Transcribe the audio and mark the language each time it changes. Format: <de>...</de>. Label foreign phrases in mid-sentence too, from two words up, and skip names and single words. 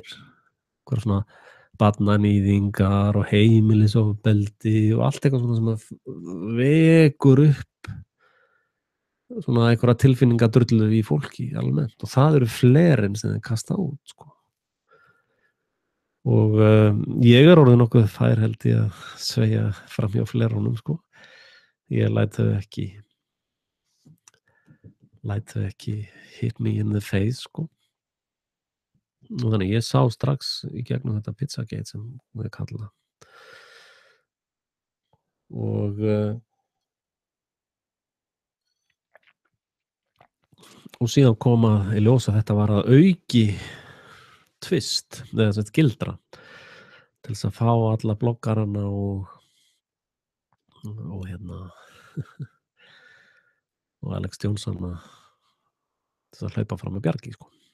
<is>Einhver svona barnaníðingar og heimilisofbeldi og allt eitthvað svona sem vekur upp svona einhverja tilfinningadrullu í fólki almennt. Og það eru flerin sem þeir kasta út, sko. Og ég er orðið nokkuð fær held ég að sveigja fram hjá flerunum, sko. Ég læt þau ekki</is> <en>hit me in the face,</en> <is>sko. Og þannig ég sá strax í gegnum þetta Pizzagate sem við kalla. Og síðan koma í ljós að þetta var að auki tvist, eða þetta gildra til þess að fá alla bloggarana og og Alex Johnson til að hlaupa fram með bjargi, sko.</is>